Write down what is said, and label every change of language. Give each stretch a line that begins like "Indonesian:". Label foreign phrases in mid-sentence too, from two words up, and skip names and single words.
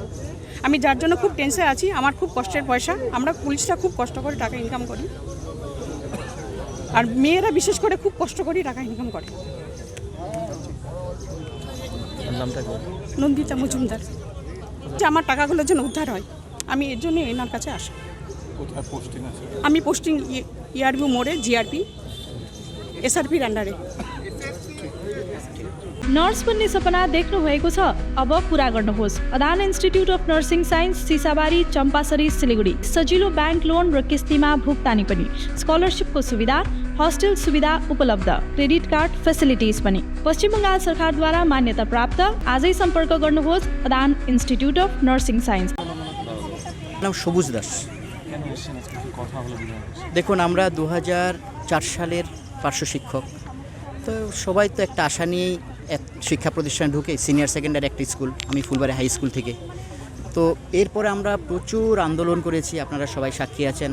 Bangla: আমি যার জন্য খুব টেনশনে আছি, আমার খুব কষ্টের পয়সা। আমরা পুলিশরা খুব কষ্ট করে টাকা ইনকাম করি, আর মেয়েরা বিশেষ করে খুব কষ্ট করে টাকা ইনকাম করে। নামটা কি? নন্দিতা মজুমদার। যে আমার টাকাগুলোর জন্য উদ্ধার হয়, আমি এর জন্য এনার কাছে আসি। কোথায় পোস্টিং আছে? আমি পোস্টিং ইয়ারবি মোড়ে, জিআরপি एसआरपी अन्डर।
Nepali: नर्स बन्ने सपना देख्नु भएको छ? अब पूरा गर्नुहोस्। अदान इन्स्टिट्युट अफ नर्सिङ साइन्स, सिसाबारी, चम्पासरी, सिलीगुडी। सजिलो ब्याङ्क लोन र किस्तीमा भुक्तानी पनि, स्कलरसिपको सुविधा, हस्टेल सुविधा उपलब्ध,
English: credit card facilities
Nepali: पनि। पश्चिम बङ्गाल सरकारद्वारा मान्यता प्राप्त। आजै सम्पर्क गर्नुहोस् अदान इन्स्टिट्युट अफ नर्सिङ साइन्स।
Bangla: नाम সবুজ দাস। দেখুন, আমরা 2004 সালের পার্শ্ব শিক্ষক, তো সবাই তো একটা আশা নিয়েই এক শিক্ষা প্রতিষ্ঠানে ঢুকে, সিনিয়র সেকেন্ডারি একটা স্কুল, আমি ফুলবাড়ি হাই স্কুল থেকে। তো এরপরে আমরা প্রচুর আন্দোলন করেছি, আপনারা সবাই সাক্ষী আছেন।